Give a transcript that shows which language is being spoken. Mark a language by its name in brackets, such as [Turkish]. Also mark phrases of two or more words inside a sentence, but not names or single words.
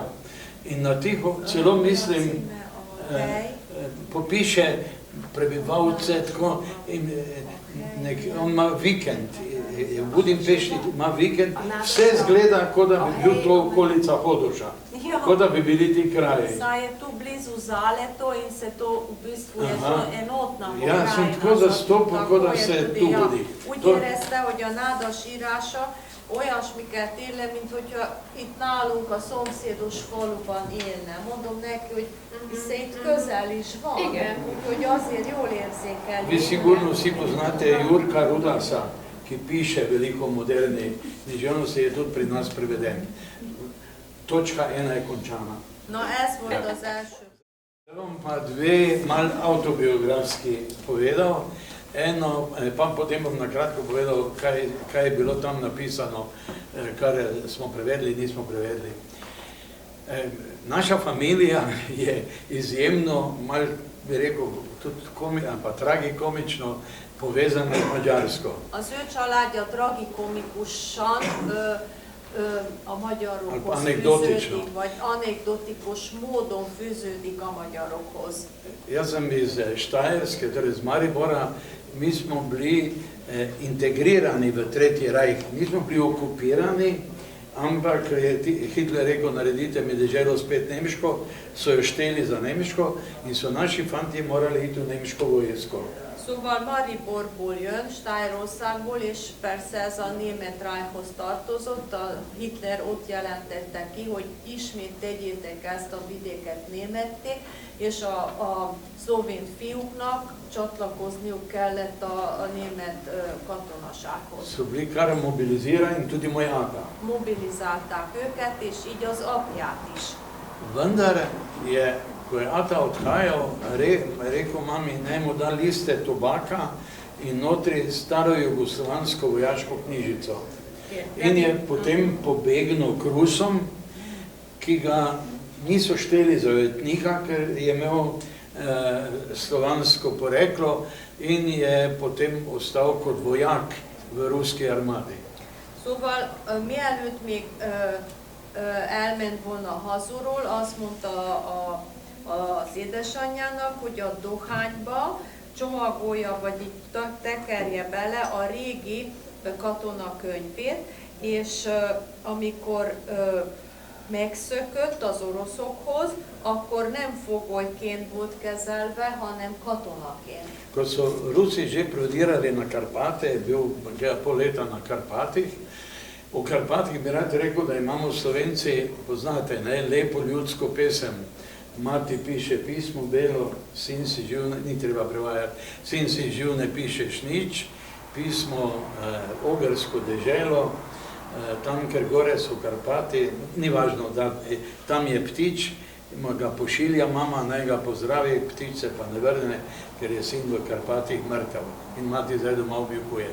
[Slovenian] In na tiho celo mislim, popiše prebivalce, tako, on ima vikend, v Budimpešti ima vikend, vse zgleda, kot da bi bil to okolica Hodoša, kot da bi bili ti kraji. Saj je tu blizu Zaleto in se to v bistvu je to enotna pokrajina. Ja, sem tako zastopil, kot da se tu vodi. [Hungarian] Úgy érezte, hogy a nádas írása olyasmiket ír le, mint hogyha itt nálunk a szomszédos faluban élne. Mondom neki, hogy hiszen itt közel is van, úgyhogy azért jól érzékel. [Slovenian] Vi sigurno vsi poznate Jurka Rudasa, ki piše veliko moderni, književnost je tudi pri nas preveden. Točka 1 je končana. [Hungarian] Na, ez volt az első. [Slovenian] Zdaj bom pa dve mal avtobiografski povedal. Eno, pa potem bom na kratko povedal, kaj je bilo tam napisano, kar smo prevedli, nismo prevedli. Naša familija je izjemno, mal bi rekel, tudi tragikomično povezana z Mađarsko. [Hungarian] Az ő családja tragikomikusan a magyarokhoz fűződik, vagy anekdotikus módon fűződik a magyarokhoz. [Slovenian] Jaz sem iz Štajerske, torej iz Maribora, mi smo bili integrirani v Tretji rajh, nismo bili okupirani, ampak je Hitler rekel, naredite mi deželo spet nemško, so jo šteli za nemško in so naši fantje morali iti v nemško vojsko. [Hungarian] Szóval Mariborból jön, Stájerországból, és persze ez a német Reichhoz tartozott, a Hitler ott jelentette ki, hogy ismét tegyétek ezt a vidéket németté, és a szlovén fiúknak csatlakozniuk kellett a német katonasághoz. [Slovenian] So bili kar mobilizirani, tudi moj ata. [Hungarian] Mobilizálták őket, és így az apját is. [Slovenian] Vendar je, ko je ata odhajal, rekel mami, naj mu da liste tobaka in notri staro jugoslovansko vojaško knjižico. In je potem pobegnil k Rusom, ki ga niso šteli za ujetnika, ker je imel slovansko poreklo in je potem ostal kot vojak v ruski armadi. [Hungarian] Szóval mielőtt még elment volna hazulról, azt mondta az édesanyjának, hogy a dohányba csomagolja, vagy így tekerje bele a régi katonakönyvét, és amikor megszökött az oroszokhoz, akkor nem fogolyként volt kezelve, hanem katonaként. [Slovenian] Ko so Rusi že prodirali na Karpate, je bil pol leta na Karpatih. V Karpatih bi rad rekel, da imamo Slovenci, poznate, lepo ljudsko pesem. Mati piše pismo belo, sin si živ, ni treba prevajati, sin si živ, ne pišeš nič, pismo Ogrsko deželo, tam, ker gore so Karpati, ni važno, da tam je ptič, ga pošilja mama, naj ga pozdravi, ptič se pa ne vrne, ker je sin v Karpatih mrtev in mati zdaj doma objokuje.